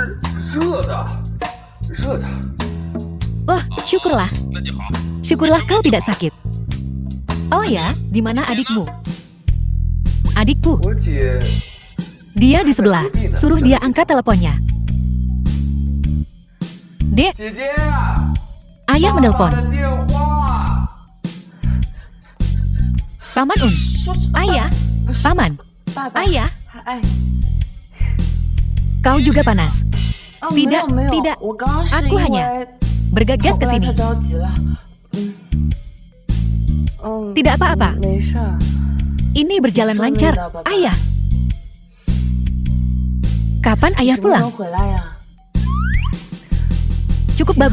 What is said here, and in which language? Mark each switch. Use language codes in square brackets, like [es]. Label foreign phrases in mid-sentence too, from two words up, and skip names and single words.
[id] Wah, syukurlah. Syukurlah kau tidak sakit. Oh ya, di mana adikmu? Adikku. Dia di sebelah. Suruh dia angkat teleponnya. Dek, [zh] 姐姐， [id] ayah [zh] 爸爸 [id] menelpon. [zh] 的电话。 [id] Paman Un. Ayah. Paman. [zh] 爸爸， [id] Ayah. 哎， Kau juga panas. 哦 Tidak, [zh] 没有没有 [id] tidak. [zh] 我刚刚是 [id] Aku [zh] 因 [id] hanya [zh] 为 [id] bergegas [zh] 跑 [id] ke [zh] 过来 [id] sini. [zh] 太着急了。 [id] Tidak apa-apa. [zh] 没事儿。 [id] Ini berjalan lancar, ayah. Kapan ayah [zh] 什么时候 [id] pulang? [zh] 回来呀？ [id] Cukup [zh] 好